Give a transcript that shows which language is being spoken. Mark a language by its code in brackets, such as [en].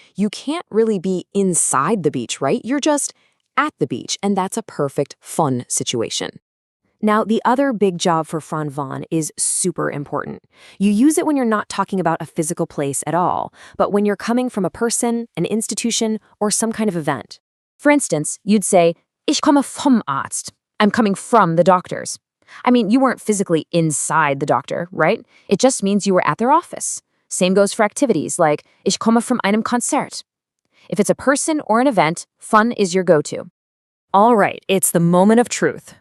[en] You can't really be inside the beach, right? You're just at the beach, and that's a perfect von situation. Now, the other big job for von is super important. You use it when you're not talking about a physical place at all, but when you're coming from a person, an institution, or some kind of event. For instance, you'd say, [de] ich komme vom Arzt. [en] I'm coming from the doctors. I mean, you weren't physically inside the doctor, right? It just means you were at their office. Same goes for activities like, [de] ich komme from einem Konzert. [en] If it's a person or an event, von is your go-to. All right, it's the moment of truth.